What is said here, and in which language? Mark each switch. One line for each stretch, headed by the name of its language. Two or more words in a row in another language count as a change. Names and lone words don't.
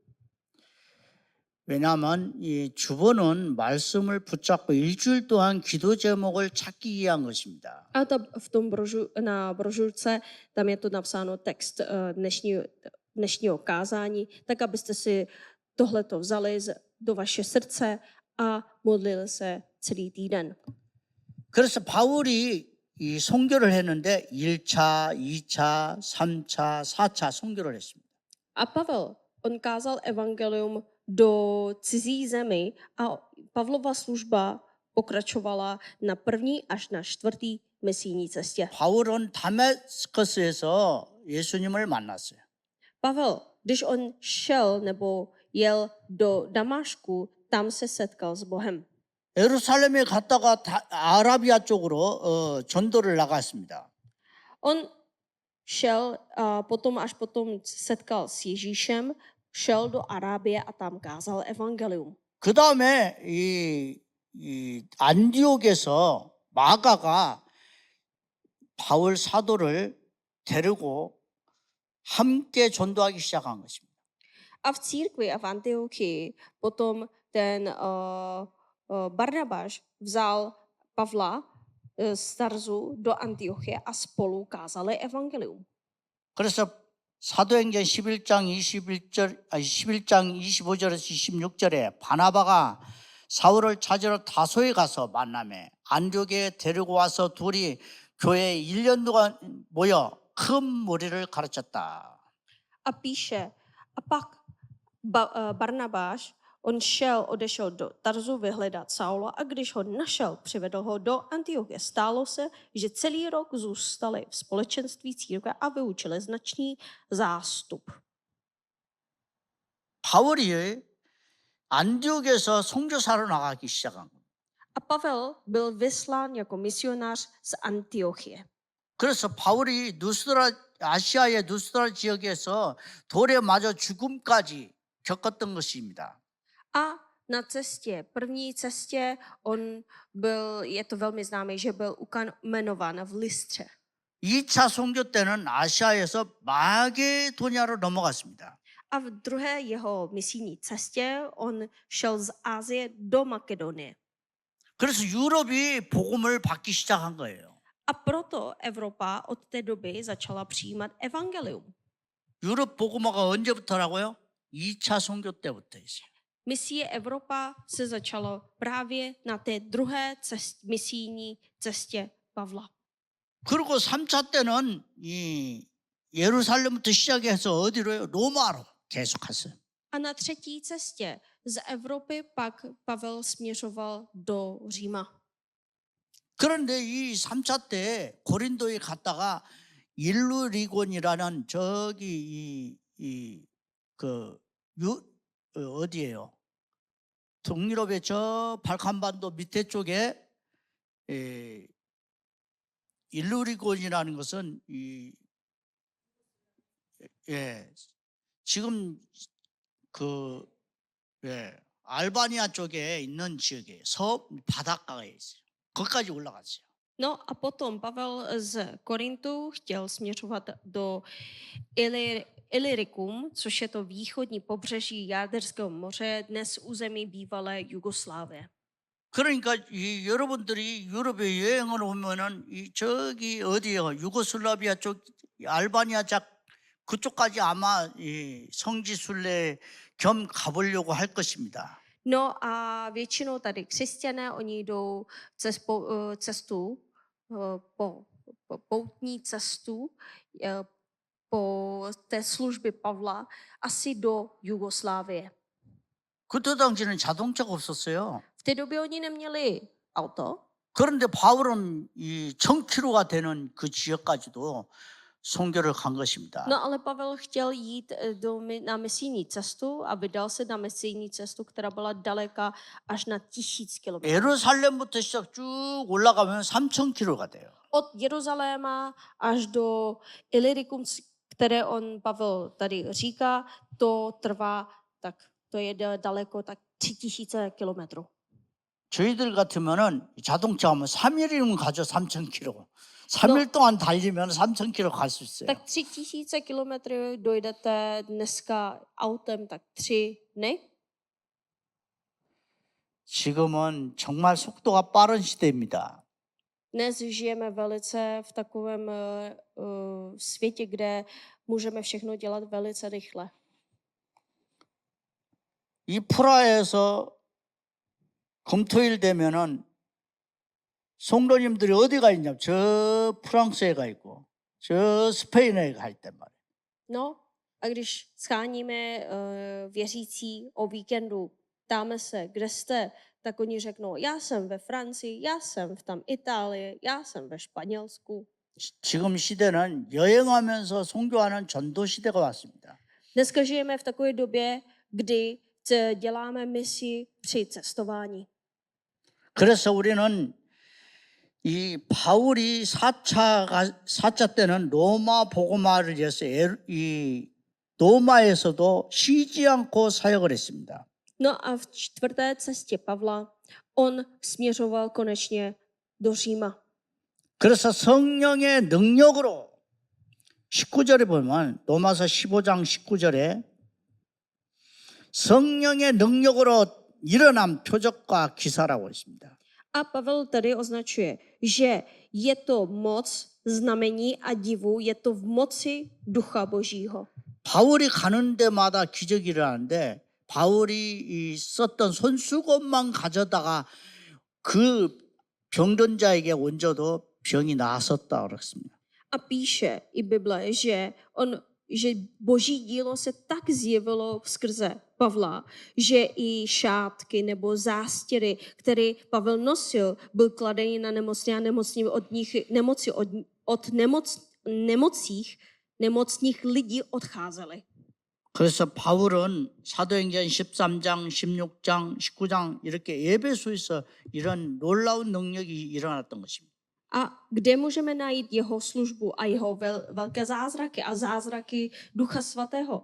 Korean: 왜냐하면 이 주보는 말씀을 붙잡고 일주일 동안 기도 제목을 찾기 위한 것입니다.
Czech: A v tom na brožurce, tam je to napsáno text dnešního kázání, tak abyste si tohleto vzali do vaše srdce a modlil se celý týden.
Korean: 그래서 바울이 이 선교를 했는데 1차, 2차, 3차, 4차 선교를 했습니다.
Czech: A Pavel, on kázal evangelium do cizí zemi a Pavlova služba pokračovala na první až na čtvrtý misijní cestě.
Korean: 바울은 다메스커스에서 예수님을 만났어요.
Czech: Pavel, když on šel nebo jel do Damašku, tam se setkal s Bohem.
Korean: 예루살렘에 갔다가 아라비아 쪽으로 전도를 나갔습니다.
Czech: On šel až potom setkal s Ježíšem, šel do Arábie a tam kázal evangelium.
Korean: 그 다음에 이 안디옥에서 마가가 바울 사도를 데리고 함께 전도하기 시작한 것입니다.
Czech: A v církvi a v Antiochii potom ten Barnabáš vzal Pavla z Tarzu do Antiochie a spolu kázali evangelium.
Korean: 그래서 사도행전 11장 25절에서 26절에 바나바가 사울을 찾으러 다소에 가서 만나매 안디옥에 데리고 와서 둘이 교회에 1년 동안 모여 큰 무리를 가르쳤다.
Czech: A píše, a pak Barnabáš, on odešel do Tarzu vyhledat Saula a když ho našel, přivedl ho do Antiochie. Stálo se, že celý rok zůstali v společenství církve a vyučili značný zástup.
Korean: 바울이 안디옥에서 선교사로 나가기 시작한 겁니다.
Czech: A Pavel byl vyslán jako misionář z Antiochie.
Korean: 그래서 바울이 아시아의 누스라 지역에서 돌에 맞아 죽음까지 겪었던 것입니다.
Czech: A na první cestě, je to velmi známé, že byl ukamenován v Lystře.
Korean: 2차 선교 때는 아시아에서 마게도냐로 넘어갔습니다.
Czech: A v druhé jeho misijní cestě on šel z Asie do Makedonie.
Korean: 그래서 유럽이 복음을 받기 시작한 거예요.
Czech: A proto Evropa od té doby začala přijímat evangelium.
Korean: 유럽 복음화가 언제부터라고요? 2차 선교 때부터 있어요.
Czech: Misie Evropa se začalo právě na té druhé misijní cestě Pavla.
Korean: 그리고 3차 때는 이 예루살렘부터 시작해서 어디로요? 로마로 계속했어요.
Czech: A na třetí cestě z Evropy pak Pavel směřoval do Říma.
Korean: 그런데 이 3차 때 고린도에 갔다가 일루리곤이라는 저기 어디예요? 동유럽의 저 발칸반도 밑에 쪽에 일루리곤이라는 것은 지금 알바니아 쪽에 있는 지역이에요. 바닷가에 있어요. 거기까지 올라갔어요.
Czech: No a potom Pavel z Korintu chtěl směřovat do Illyricum, což je to východní pobřeží Jaderského moře, dnes území bývalé Jugoslávie.
Korean: 그러니까 여러분들이 유럽에 여행을 오면은 저기 어디요? 유고슬라비아 쪽, 알바니아 쪽 그쪽까지 아마 성지순례 겸 가보려고 할 것입니다.
Czech: No a většinou tady křesťané, oni jdou poutní cestu po té službě Pavla asi do Jugoslávie.
Korean: 그때 당시에는 자동차가 없었어요.
Czech: V té době oni neměli auto.
Korean: 그런데 바울은 이 1000km가 되는 그 지역까지도 선교를 간 것입니다.
Czech: No ale Pavel chtěl jít na misijní cestu a vydal se na misijní cestu, která byla daleka až na 1000 kilometrů.
Korean: 예루살렘부터 시작 쭉 올라가면 3000km가 돼요.
Czech: Od Jeruzaléma až do Illyricum, které Pavel tady říká, to trvá, tak to je daleko tak 3000 kilometrů.
Korean: 저희들 같으면은 자동차 하면 3일이면 가죠. 3000km. 3일 동안 달리면 3000km 갈 수 있어요.
Czech: Tak 3000 kilometrů dojdete dneska autem tak 3 dny.
Korean: 지금은 정말 속도가 빠른 시대입니다.
Czech: Dnes žijeme velice v takovém světě, kde můžeme všechno dělat velice rychle.
Korean: 이 프라하에서 금토일 되면은 성도님들이 어디 가 있냐? 저 프랑스에 가 있고 저 스페인에 가 있단 말이에요.
Czech: No a když scháníme věřící o víkendu, ptáme se, kde jste, tak oni řeknou, já jsem ve Francii, já jsem v tam Itálii, já jsem ve Španělsku.
Korean: 지금 시대는 여행하면서 선교하는 전도 시대가 왔습니다.
Czech: Dneska žijeme v takové době, kdy děláme misi při cestování.
Korean: 그래서 우리는 이 바울이 4차 때는 로마 복음화를 위해서 이 로마에서도 쉬지 않고 사역을 했습니다.
Czech: No a v 4. cestě Pavla on směřoval konečně do Říma.
Korean: 그래서 성령의 능력으로 19절에 보면 로마서 15장 19절에 성령의 능력으로 일어난 표적과 기사라고 있습니다.
Czech: A Pavel tady označuje, že je to moc znamení a divu, je to v moci Ducha Božího.
Korean: 바울이 가는 데마다 기적이 일어나는데 바울이 썼던 손수건만 가져다가 그 병든 자에게 얹어도 병이 나았었다 그랬습니다.
Czech: A píše i Bible, že Boží dílo se tak zjevilo skrze Pavla, že i šátky nebo zástěry, které Pavel nosil, byl kladený na nemocné a nemocných lidí odcházeli.
Korean: 그래서 바울은 사도행전 13장, 16장, 19장 이렇게 예배소에서 이런 놀라운 능력이 일어났던 것입니다.
Czech: A kde můžeme najít jeho službu a jeho velké zázraky a zázraky Ducha Svatého?